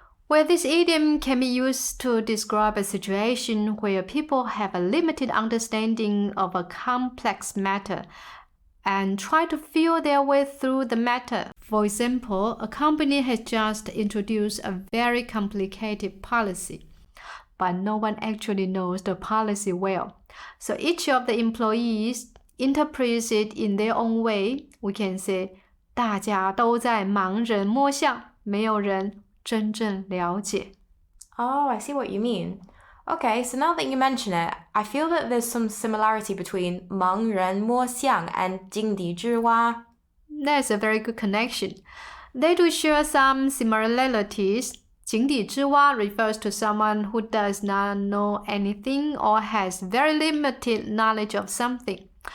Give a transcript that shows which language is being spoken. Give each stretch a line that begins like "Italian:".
English: Well, this idiom can be used to describe a situation where people have a limited understanding of a complex matter and try to feel their way through the matter. For example, a company has just introduced a very complicated policy, but no one actually knows the policy well. So each of the employees interprets it in their own way. We can say,
Chinese: 大家都在盲人摸象，没有人真正了解。
English: Oh, I see what you mean. Okay, so now that you mention it, I feel that there's some similarity between 盲人摸象 and 井底之蛙. That's a very good connection. They do share some similarities. 井底之蛙 refers to someone who does not know anything or has very limited knowledge of something.